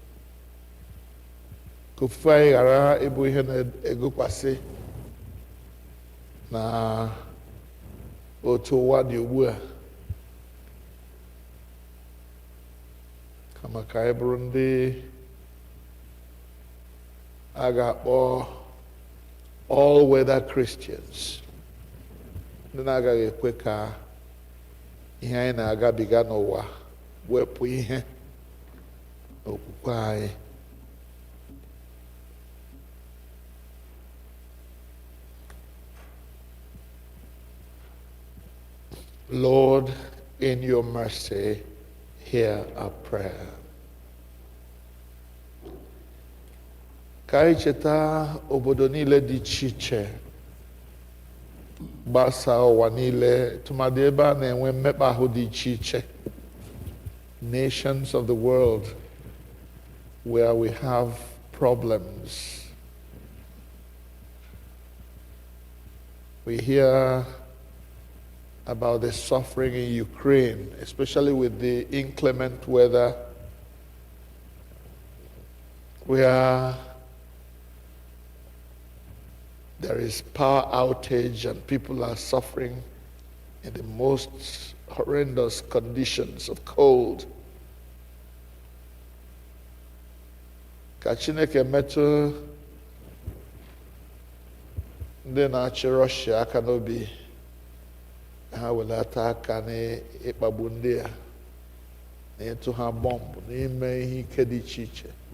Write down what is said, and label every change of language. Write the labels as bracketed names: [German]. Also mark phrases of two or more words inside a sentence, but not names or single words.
[Igbo] Ka ofufe anyị ghara ịbụ ihe na-egokwasị na otu ụwa dị ugbu a, kama ka anyị bụrụ ndị a ga-akpọ [English] all weather Christians, [Igbo] ndị na-agaghị ekwe ka ihe anyị na-agabiga n'ụwa wepụ ihe n'okwukwe anyị. [English] Lord, in your mercy, hear our prayer. [Igbo] Ka anyị cheta obodo niile dị iche iche gbasaa ụwa niile, tụmadị ebe a na-enwe mmekpa ahụ dị iche iche, [English] nations of the world where we have problems. We hear about the suffering in Ukraine, especially with the inclement weather, where there is power outage and people are suffering in the most horrendous conditions of cold. [Igbo] Ka Chineke metụ ndị na-achị Russia aka n'obi, ha welata aka n'ịkpagbu ndị a, na ịtụ ha bọmbụ, n'ime ihe ike dị iche iche.